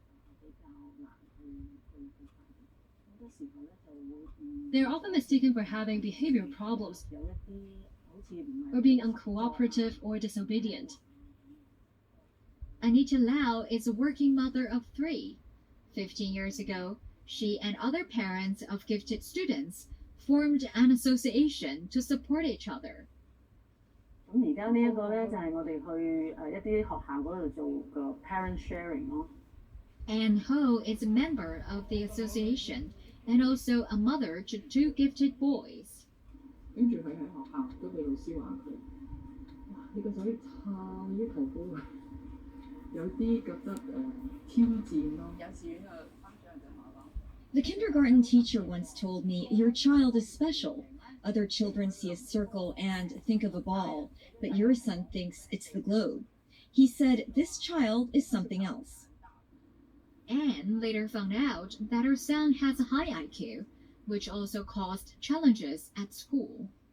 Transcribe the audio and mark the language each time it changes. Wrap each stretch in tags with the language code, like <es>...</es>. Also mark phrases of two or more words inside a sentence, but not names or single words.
<en>They are often mistaken for having behavioral problems, or being uncooperative or disobedient. Anita Lau is a working mother of 3. 15 years ago, she and other parents of gifted students formed an association to support each other.</en> <yue>咁而家呢一個咧就係我哋去一啲學校嗰度做個</yue> <en>parent sharing</en> <yue>咯。</yue> <en>Anne Ho is a member of the association and also a mother to 2 gifted boys.</en> <yue>跟住佢喺學校都俾老師話佢，哇！ 呢個所以太要求高，有啲覺得挑戰咯。幼稚園嘅班長就話啦。</yue> <en>The kindergarten teacher once told me, "Your child is special. Other children see a circle and think of a ball, but your son thinks it's the globe." He said this child is something else. Anne later found out that her son has a high IQ, which also caused challenges at school.</en>